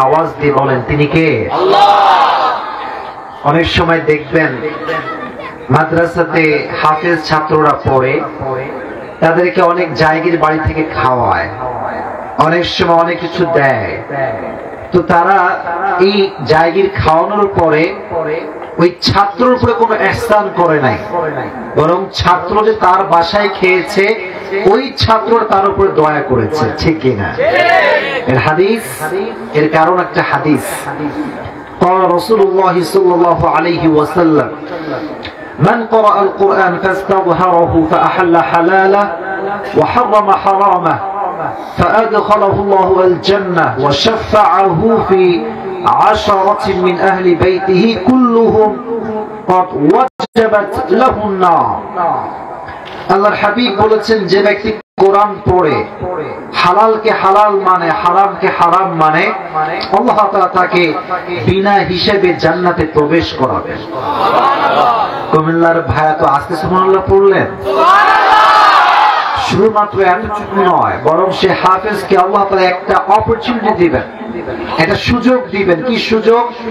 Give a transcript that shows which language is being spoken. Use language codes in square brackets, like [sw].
[bn] আওয়াজ দিয়ে বলেন, তিনি কে? আল্লাহ। অনেক সময় দেখবেন মাদ্রাসাতে হাফেজ ছাত্ররা পড়ে, তাদেরকে অনেক জায়গির বাড়ি থেকে খাওয়ায়, অনেক সময় অনেক কিছু দেয়। তো তারা এই জায়গির খাওয়ানোর পরে ওই ছাত্রের উপরে কোনো ইহসান করে নাই, বরং ছাত্র যে তার বাসায় খেয়েছে ওই ছাত্র তার উপরে দয়া করেছে, ঠিক কিনা? এর হাদিস, এর কারণ একটা হাদিস। [ar] قال رسول الله صلى الله عليه وسلم من قرأ القرآن فاستظهره فأحل حلاله وحرم حرامه فأدخله الله الجنة وشفعه في 10 من أهل بيته كلهم قد وجبت له النار। [bn] আল্লাহর হাবিব বলেছেন, যে ব্যক্তি কোরআন পড়ে হালালকে হালাল মানে, হারামকে হারাম মানে, আল্লাহ তাআলা তাকে বিনা হিসেবে জান্নাতে প্রবেশ করাবেন। কুমিল্লার ভাইয়া তো আস্তে সুবহানাল্লাহ পড়লেন। শুধুমাত্র এতটুকু নয়, বরং সে হাফেজকে আল্লাহ তাআলা একটা অপরচুনিটি দিবেন, একটা সুযোগ দিবেন। কি সুযোগ?